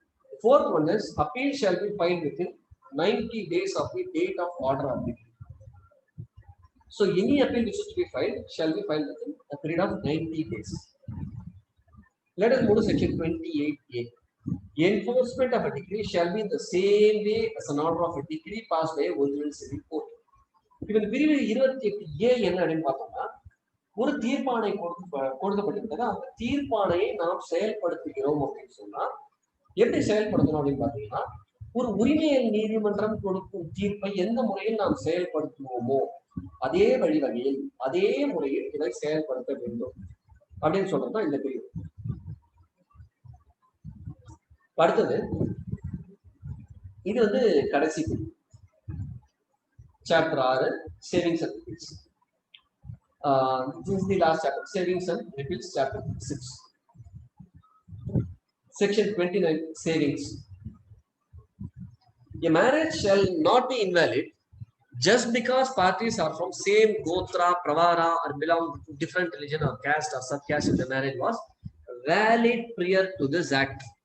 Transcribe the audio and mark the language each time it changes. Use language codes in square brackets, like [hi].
[en] The fourth one is, appeal shall be filed within 90 days of the date of order of appeal. So any appeal which is to be filed shall be filed within a period of 90 days. Let us move to section 28A. Enforcement of a decree shall be in the same way as an order of a decree passed by a original civil court. [ta] இப்ப இந்த பிரிவு 28A என்ன அப்படின்னு பார்த்தோம்னா, ஒரு தீர்ப்பாணை கொடுக்கப்பட்டிருக்கிறது, அந்த தீர்ப்பாணையை நாம் செயல்படுத்துகிறோம் அப்படின்னு சொன்னா எப்படி செயல்படுத்தணும் அப்படின்னு பாத்தீங்கன்னா, ஒரு உரிமையியல் நீதிமன்றம் கொடுக்கும் தீர்ப்பை எந்த முறையில் நாம் செயல்படுத்துவோமோ அதே வழிவகையில் அதே முறையில் இதை செயல்படுத்த வேண்டும் அப்படின்னு சொல்றதுதான் இந்த பிரிவு. அடுத்தது இது வந்து கடைசி பிரிவு, chapter 6, [en] Savings and repeals. This is the last chapter, savings and repeats, chapter 6. Section 29, savings. A marriage shall not be invalid just because parties are from same gotra, pravara, or belong to different religion or caste or subcaste if the marriage was valid prior to this act.